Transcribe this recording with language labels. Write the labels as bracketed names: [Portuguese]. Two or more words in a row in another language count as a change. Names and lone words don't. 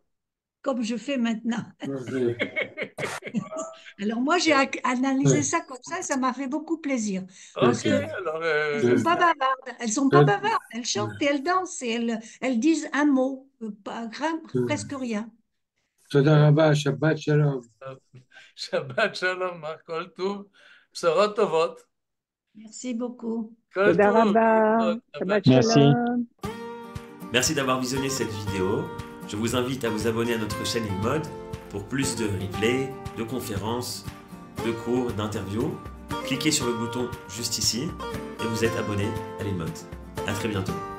[French] comme je fais maintenant. Alors moi, j'ai analysé ça comme ça et ça m'a fait beaucoup plaisir. Parce Ok, que alors, elles sont pas bavardes. Elles sont pas bavardes. Elles chantent et elles dansent et elles disent un mot, presque rien. [Hebrew] תודה רבה, שבת שלום. שבת שלום כל טוב בשורות טובות, [French] Merci beaucoup. [Hebrew] kol Toda tov, רבה שבת [French] Merci. [Hebrew] shalom. [French] Merci d'avoir visionné cette vidéo. Je vous invite à vous abonner à notre chaîne InMode pour plus de replays, de conférences, de cours, d'interviews. Cliquez sur le bouton juste ici et vous êtes abonné à l'InMode. À très bientôt.